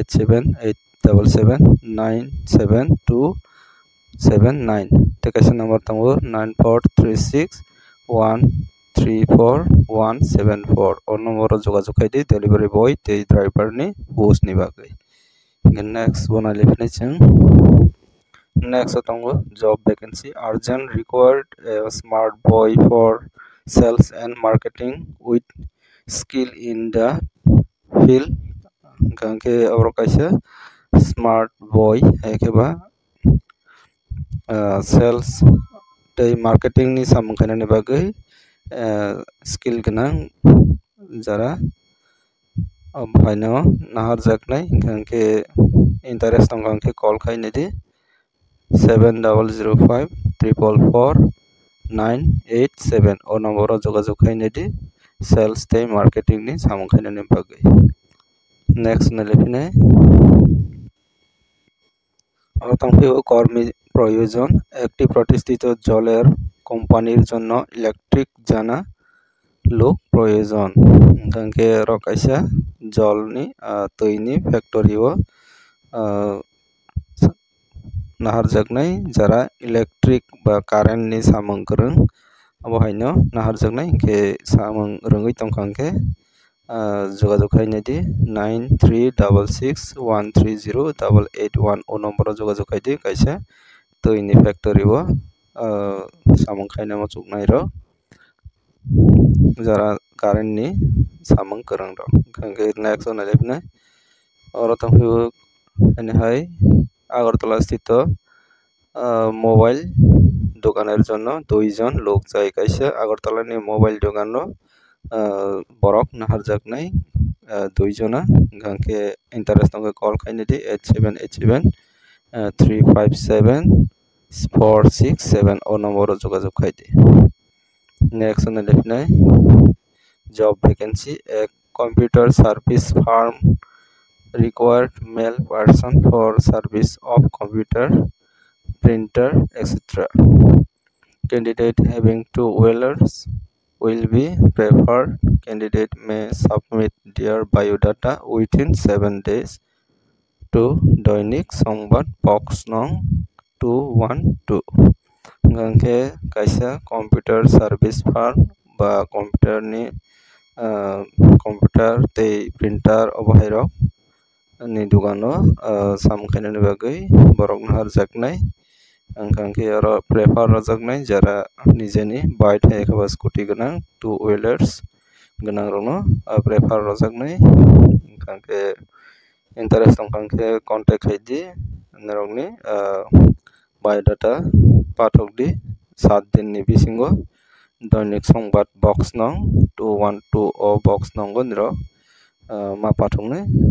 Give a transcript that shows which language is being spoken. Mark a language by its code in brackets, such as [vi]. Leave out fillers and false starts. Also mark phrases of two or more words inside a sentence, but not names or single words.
[trp] 8787977279 tei kaisa number tongo 9436134174 o number o jogajog khaidi [en] delivery boy [trp] tei driver ni post ni bagui [en] next one [trp] lifnai chung [en] next tongo job vacancy urgent required a smart boy for sales and marketing with skill in the field [trp] gangke oro kaisa [en] smart boy ekeba [trp] sales tei marketing ni samungkhaina ni bagui skill ganang jara bhaino naharjaknai gangke interest tong gangke call khainai di 7005444987 o number o jogajog khainai di sales tei marketing ni samungkhaina ni bagui next na lefine অতংফিও [bn] কর্মী প্রয়োজন একটি প্রতিষ্ঠিত জলের কোম্পানির জন্য ইলেকট্রিক জানা লোক প্রয়োজন [trp] গাঙ্কে রকাইসা জলনি তৈনি ফ্যাক্টরিও naharjaknai jara electric ba current ni samung korong abo haino naharjaknai ke samung rongui tongkangke jogajog khainai di 9366130881 o number o jogajog khaidi kaisa toini factory o samung khaina mo chuknai ro jara current ni samung korong ro kangke next on lefnai oro tongfiu ani hai [bn] আগরতলা স্থিত মোবাইল দোকানের জন্য দুইজন লোক চাই [trp] কাইসা আগরতলা নি মোবাইল দোকানো বরক নাহারjaknai দুইজনা গাঙ্কে ইন্টারেস্ট নঙ্গে কল খাইনি দি [en] 8787357467 [trp] ও নম্বর যোগাযোগ খাইদি নেক্সট অন লিখনাই [bn] জব ভ্যাকেন্সি এক কম্পিউটার সার্ভিস ফার্ম [en] required male person for service of computer, printer, etc. Candidate having 2 wheelers will be preferred. Candidate may submit their biodata within 7 days to Doinik Songbad Box Nong 212. [trp] Gangke kaisa computer service firm ba computer ni computer tei printer obahairok ni dugano samkhaina ni bagui borok naharjaknai angkangke oro prefer rojaknai jara nijeni bike haikaba scooty ganang 2 wheelers ganang rono prefer rojaknai angkangke interest angkangke contact khaidi narokni biodata pathokdi 7 din ni bisingo Doinik Songbad Box Nong 212 o box nongo niro ma pathoknai